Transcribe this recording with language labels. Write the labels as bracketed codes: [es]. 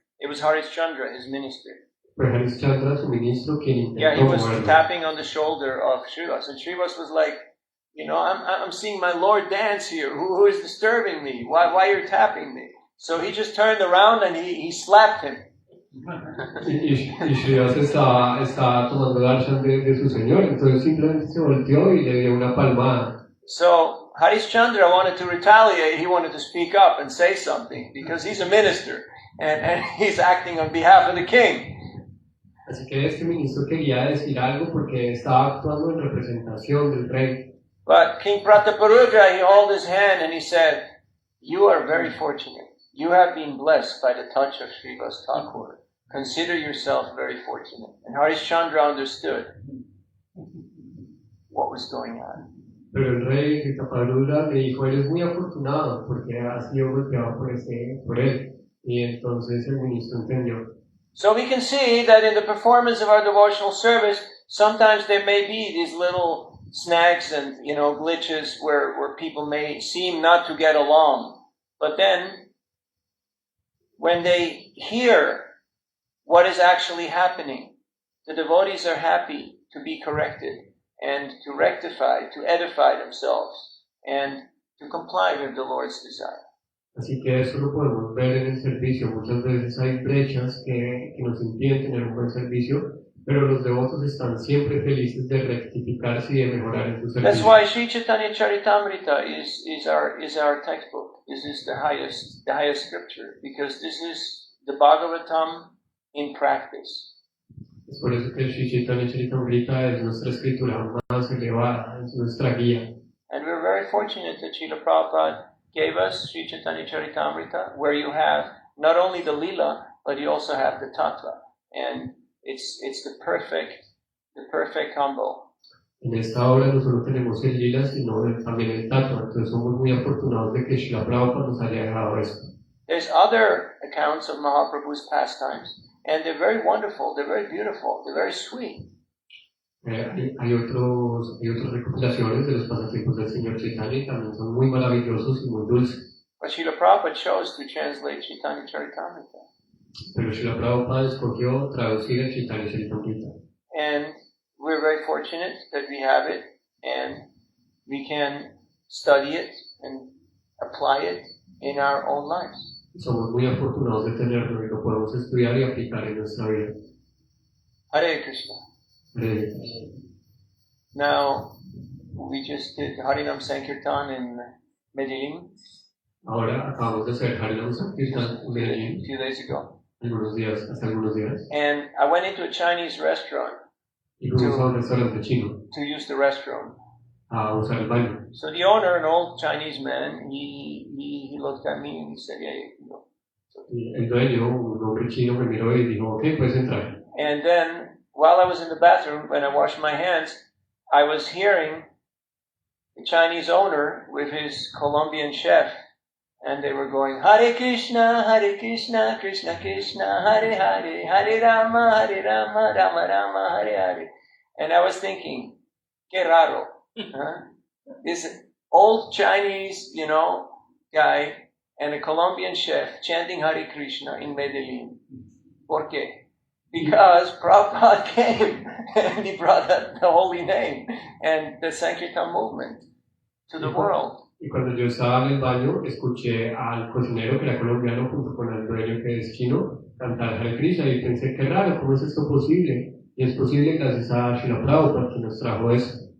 [en] It was Harish Chandra, his minister. [es] Fue Harish Chandra, su ministro, quien [en] Yeah, he was [es] moverlo. [en] tapping on the shoulder of Srivas, and Srivas was like, I'm seeing my Lord dance here. Who is disturbing me? Why you're tapping me? So he just turned around and he slapped him. [es] Y Srivas estaba tomando darshan de su señor, entonces simplemente se volteó y le dio una palmada. [en] So Harish Chandra wanted to retaliate. He wanted to speak up and say something because he's a minister and he's acting on behalf of the king. [es] Así que este ministro quería decir algo porque estaba actuando en representación del rey. [en] But King Prataparudra, he held his hand and he said, you are very fortunate. You have been blessed by the touch of Srivas Thakur. Consider yourself very fortunate. And Harish Chandra understood what was going on. [es] Pero el rey Prataparudra le dijo, eres muy afortunado porque has sido golpeado por él. Y entonces el ministro entendió. [en] So we can see that in the performance of our devotional service, sometimes there may be these little snags and glitches where people may seem not to get along. But then, when they hear what is actually happening, the devotees are happy to be corrected and to rectify, to edify themselves, and to comply with the Lord's desire. [es] Así que eso lo podemos ver en el servicio. Muchas veces hay brechas que nos impiden tener un buen servicio, pero los devotos están siempre felices de rectificarse y de mejorar en su [en] That's [es] servicio. [en] why Sri Chaitanya Charitamrita is our textbook. This is the highest scripture, because this is the Bhagavatam in practice. [es] Es por eso que Sri Chaitanya Charitamrita es nuestra escritura más elevada, es nuestra guía. [en] And we're very fortunate that Srila Prabhupada gave us Sri Chaitanya Charitamrita, where you have not only the Lila, but you also have the Tattva. And it's the perfect combo. [es] En esta obra no solo tenemos el lila, sino también el tattva. Entonces somos muy afortunados de que Srila Prabhupada nos haya dejado esto. [en] There's other accounts of Mahaprabhu's pastimes, and they're very wonderful, they're very beautiful, they're very sweet. [es] Hay otras recopilaciones de los pasatiempos del Señor Chaitanya y también son muy maravillosos y muy dulces. [en] But Srila Prabhupada chose to translate Chaitanya Charitamrita. [es] Pero Srila Prabhupada escogió traducir el Chaitanya Charitamrita. [en] And we're very fortunate that we have it, and we can study it and apply it in our own lives. [es] Somos muy afortunados de tenerlo y lo podemos estudiar y aplicar en nuestra vida. [en] Hare Krishna. Now, we just did Harinam Sankirtan in Medellin. [es] Ahora acabamos de hacer Harinam Sankirtan en Medellin. [en] A few days ago. [es] Hace algunos días. [en] And I went into a Chinese restaurant [es] Y fuimos a un restaurante chino [en] to use the restroom. [es] a usar el baño. [en] So the owner, an old Chinese man, he looked at me and he said, "Yeah, you can go." [es] Y el dueño, un hombre chino, me miró y dijo, ok, puedes entrar. [en] And then, while I was in the bathroom, when I washed my hands, I was hearing the Chinese owner with his Colombian chef, and they were going, [sa] Hare Krishna, Krishna Krishna, Hare Hare, [en] Hare Rama, Rama Rama, Hare Hare. And I was thinking, [es] que raro. [en] Huh? This old Chinese, guy and a Colombian chef chanting Hare Krishna in Medellin. [es] ¿Por qué? [en] Because Prabhupada came and he brought the holy name and the Sankirtan movement to the world. [es] Y cuando yo estaba en el baño, escuché al cocinero que era colombiano junto con el dueño que es chino cantar Hare Krishna y pensé, qué raro, ¿cómo es esto posible? Y es posible gracias a Srila Prabhupada que nos trajo eso.